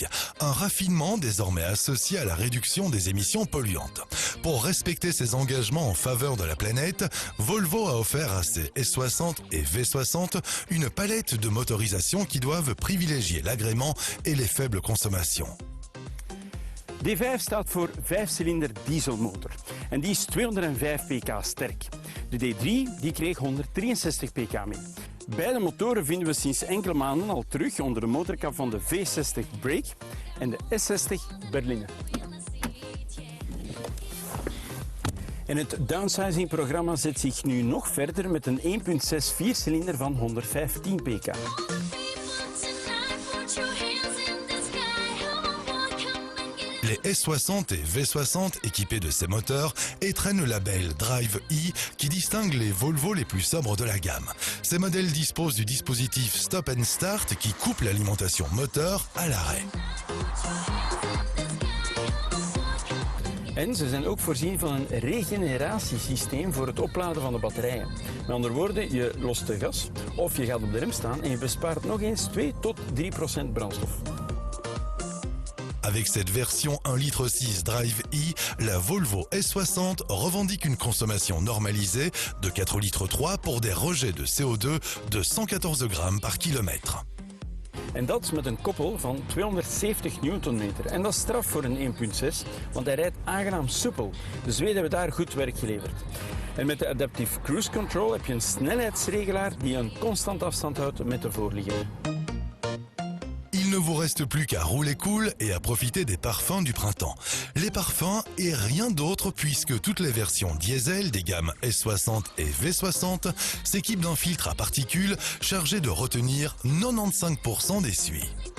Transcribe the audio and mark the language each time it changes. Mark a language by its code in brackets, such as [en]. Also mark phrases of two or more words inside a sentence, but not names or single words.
[fr] Un raffinement désormais associé à la réduction des émissions polluantes. Pour respecter ses engagements en faveur de la planète, Volvo a offert à ses S60 et V60 une palette de motorisations qui doivent privilégier l'agrément et les faibles consommations. [nl] D5 staat voor 5-cilinder dieselmotor en die is 205 pk sterk. De D3 die kreeg 163 pk mee. Beide motoren vinden we sinds enkele maanden al terug onder de motorkap van de V60 Break en de S60 Berliner. En het downsizing-programma zet zich nu nog verder met een 1.6 viercilinder van 115 pk. [fr] Les S60 et V60 équipés de ces moteurs étrennent le label Drive E qui distingue les Volvo les plus sobres de la gamme. Ces modèles disposent du dispositif [en] Stop and Start [fr] qui coupe l'alimentation moteur à l'arrêt. [nl] En ze zijn ook voorzien van een regeneratiesysteem voor het opladen van de batterijen. Met andere woorden, je lost de gas of je gaat op de rem staan en je bespaart nog eens 2 tot 3% brandstof. Avec cette version 1,6 litre Drive E, la Volvo S60 revendique une consommation normalisée de 4,3 litres pour des rejets de CO2 de 114 grammes par kilomètre. En dat met een koppel van 270 Newtonmeter. En dat is straf voor een 1.6, want hij rijdt aangenaam soepel. De Zweden hebben daar goed werk geleverd. En met de [en] Adaptive Cruise Control [nl] heb je een snelheidsregelaar die een constant afstand houdt met de voorliggende. [fr] Il ne vous reste plus qu'à rouler cool et à profiter des parfums du printemps. Les parfums et rien d'autre puisque toutes les versions diesel des gammes S60 et V60 s'équipent d'un filtre à particules chargé de retenir 95% des suies.